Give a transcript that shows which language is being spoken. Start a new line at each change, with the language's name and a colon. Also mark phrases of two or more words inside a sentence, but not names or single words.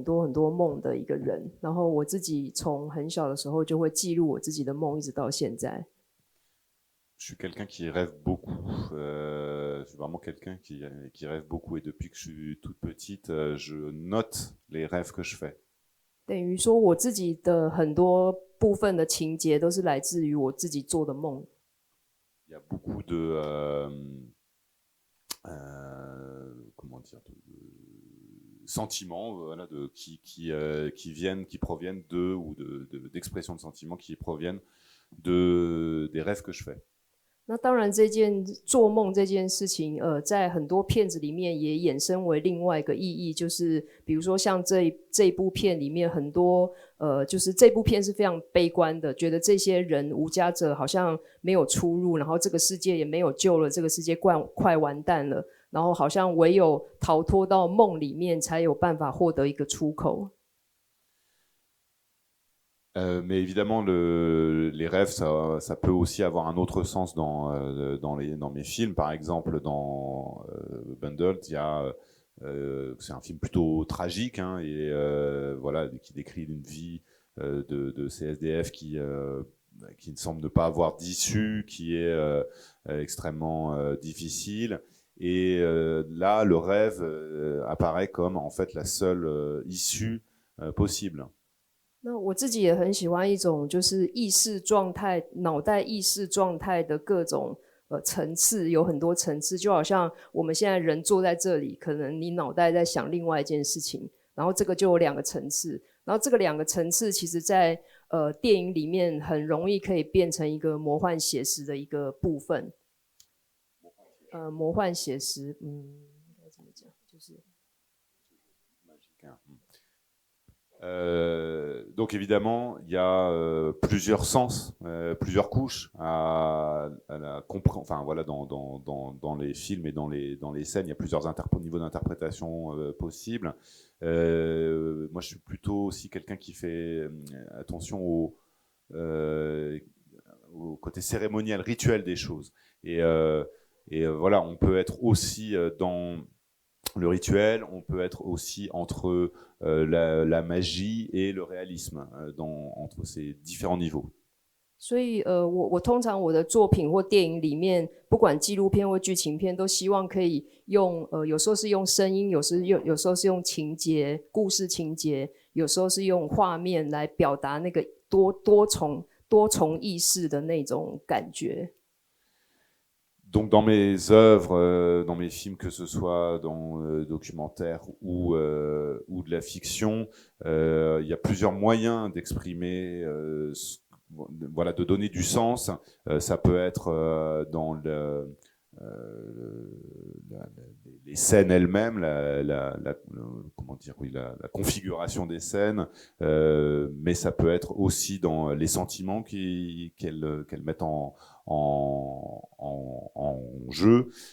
Chinese: 多梦的一个人，然后我自己从很小的时候就会记录我自己的梦，一直到现在。
French: Je suis quelqu'un qui rêve beaucoup. Je suis vraiment quelqu'un qui rêve beaucoup. Et depuis que je suis toute petite, je note les rêves que je fais.
Chinese: 等于说我自己的很多部分的情节都是来自于我自己做的梦。
French: Il y a beaucoup de comment dire, sentiments, voilà, qui proviennent de ou d'expressions de sentiments qui proviennent des rêves que je fais.
Chinese: 那当然，做梦这件事情，在很多片子里面也衍生为另外一个意义，就是比如说像这部片里面很多，就是这部片是非常悲观的，觉得这些人无家者好像没有出路，然后这个世界也没有救了，这个世界快完蛋了，然后好像唯有逃脱到梦里面才有办法获得一个出口。
French: Mais évidemment, les rêves, ça peut aussi avoir un autre sens dans mes films. Par exemple, dans Bundled, c'est un film plutôt tragique, hein, et voilà, qui décrit une vie de CSDF qui ne semble ne pas avoir d'issue, qui est extrêmement difficile. Et là, le rêve apparaît comme en fait la seule issue possible.
Chinese: 那我自己也很喜欢一种就是意识状态，脑袋意识状态的各种层次，有很多层次，就好像我们现在人坐在这里，可能你脑袋在想另外一件事情，然后这个就有2个层次，然后这个2个层次其实在电影里面很容易可以变成一个魔幻写实的一个部分。魔幻写实，应该怎么讲？就是
French: Donc évidemment, il y a plusieurs sens, plusieurs couches à la compréhension. Enfin voilà, dans les films et dans les scènes, il y a plusieurs niveaux d'interprétation possibles. Moi, je suis plutôt aussi quelqu'un qui fait attention au côté cérémoniel, rituel des choses. Et voilà, on peut être aussi dans le rituel, on peut être aussi entre la magie et le réalisme, entre ces différents niveaux.
Chinese: 所以我通常我的作品或电影里面，不管纪录片或剧情片，都希望可以用有时候是用声音，有时候是用情节、故事情节，有时候是用画面来表达那个多重意识的那种感觉。
French: Donc dans mes œuvres, dans mes films, que ce soit dans documentaire ou de la fiction, il y a plusieurs moyens d'exprimer, voilà, de donner du sens. Ça peut être dans les scènes elles-mêmes, comment dire, oui, la configuration des scènes, mais ça peut être aussi dans les sentiments qu'elles mettent en jeu.